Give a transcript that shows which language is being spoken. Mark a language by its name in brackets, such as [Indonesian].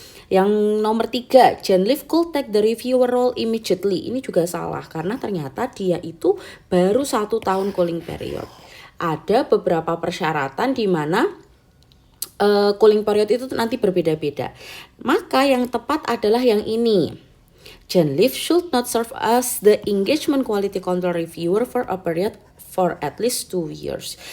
[Indonesian] Yang nomor 3, [English] Jen Leaf could take the reviewer role immediately. [Indonesian] Ini juga salah karena ternyata dia itu baru 1 tahun cooling period. Ada beberapa persyaratan di mana cooling period itu nanti berbeda-beda. Maka yang tepat adalah yang ini. [English] Jen Leaf should not serve as the engagement quality control reviewer for a period for at least 2 years.